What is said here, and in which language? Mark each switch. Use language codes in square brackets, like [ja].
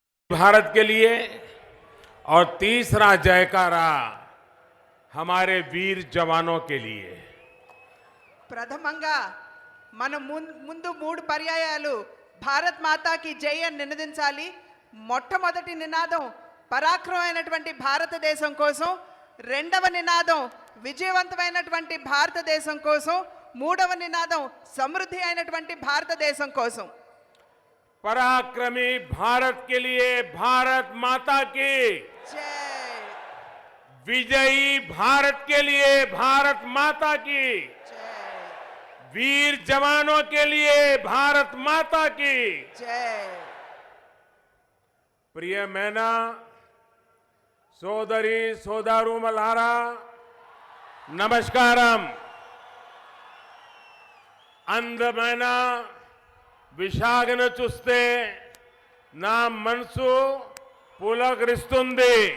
[hi] भारत के लिए और तीसरा जयकारा हमारे वीर जवानों के लिए। [te] ప్రథమంగా మనం ముందు మూడు పర్యాయాలు భారత్ మాతాకి జై అని నినదించాలి. మొట్టమొదటి నినాదం పరాక్రమమైనటువంటి భారతదేశం కోసం, రెండవ నినాదం విజయవంతమైనటువంటి భారతదేశం కోసం, మూడవ నినాదం సమృద్ధి అయినటువంటి భారతదేశం కోసం. [hi] पराक्रमी भारत के लिए भारत माता की जय, विजयी भारत के लिए भारत माता की, जय, वीर जवानों के लिए भारत माता की जय. प्रिय मैना [te] సోదరి సోదరుమలారా నమస్కారం. అందమైన విశాఖను చూస్తే నా మనసు పులకరిస్తుంది.